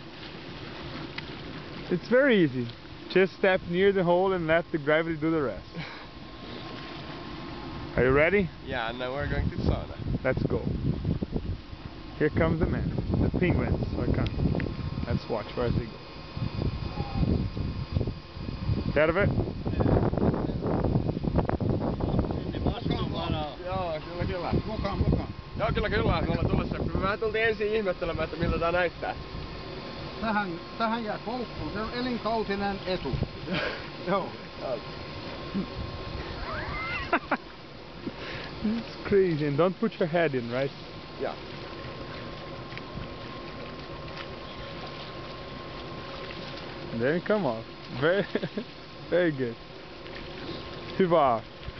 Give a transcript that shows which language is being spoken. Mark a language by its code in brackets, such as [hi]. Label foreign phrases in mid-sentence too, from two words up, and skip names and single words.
[en] It's very easy. Just step near the hole and let the gravity do the rest. Are you ready? Yeah, now we're going to sauna. Let's go. Here comes the man. The penguins are coming. Let's watch where they go. [fi] Terve. Joo, kyllä. Mukaan. Joo, kyllä. Me ollaan tulossa. Mä tultiin ensin ihmettelemään, että miltä tää näyttää. Tähän jää koukkuun. Se on elinkautinen etu. Joo. [en] It's crazy. And don't put your head in, right? Yeah. And then come off. Very, very good. [fi] Hyvä.